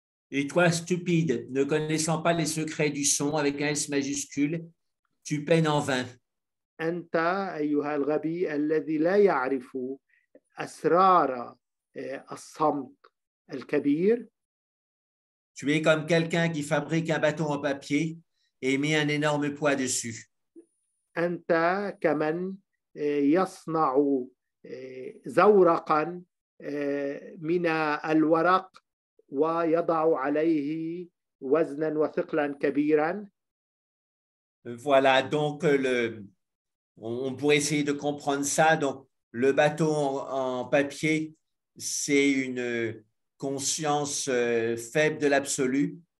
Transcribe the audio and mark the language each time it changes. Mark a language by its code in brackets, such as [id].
[fr] Et toi, stupide, ne connaissant pas les secrets du son avec un S majuscule, tu peines en vain. [ar] أنت أيها الغبي الذي لا يعرف أسرار الصمت الكبير. [fr] Tu es comme quelqu'un qui fabrique un bâton en papier et met un énorme poids dessus. [ar] أنت كمن يصنع زورقا من الورق ويضع عليه وزنا وثقلا كبيرا. [fr] Voilà, donc on pourrait essayer de comprendre ça. Donc, le bâton en papier, c'est une conscience faible de l'absolu.